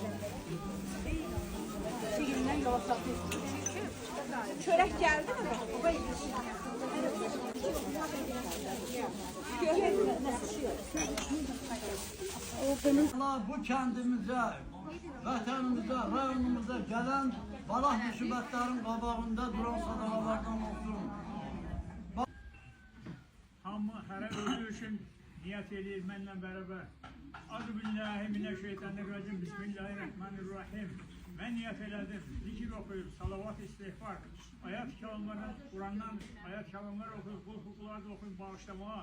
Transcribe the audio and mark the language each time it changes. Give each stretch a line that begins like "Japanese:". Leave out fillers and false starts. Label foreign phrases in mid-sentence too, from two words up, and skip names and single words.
Turkish: Çörek geldi mi? Allah bu kendimize, vatanımıza, rayonumuza gelen balah musibetlerin qabağında duran sadakalardan olsun.
Azerbaijani: Hamı hər özü üçün niyət edir mənlə bərabər.
Arabic: أعوذ بالله من الشيطان الرجيم. بسم الله الرحمن الرحيم.
Azerbaijani: Mən niyət elədim, zikir oxuyub, salavat istiğfar, ayət kəlamları, Qurandan ayət kəlamları oxuyub, qul-huquqlar da oxuyub bağışlamağa.